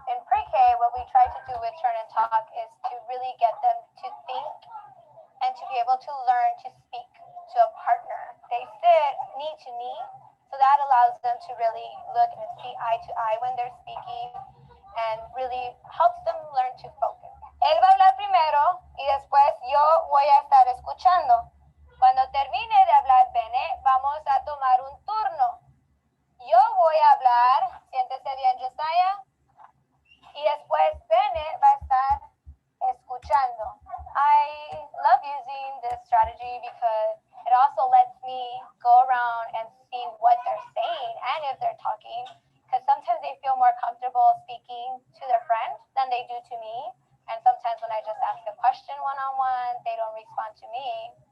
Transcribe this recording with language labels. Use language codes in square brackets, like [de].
[en] In pre-K, what we try to do with turn and talk is to really get them to think and to be able to learn to speak to a partner. They sit knee to knee, so that allows them to really look and see eye to eye when they're speaking and really helps them learn to focus. [es] Él va a hablar primero y después yo voy a estar escuchando. Cuando termine de hablar Bene, vamos a tomar un turno. Yo voy a hablar, siéntese bien Josiah, y después Bene va a estar escuchando. [en] I love using this strategy because it also lets me go around and see what they're saying and if they're talking, because sometimes they feel more comfortable speaking to their friend than they do to me. And sometimes when I just ask a question one-on-one, they don't respond to me.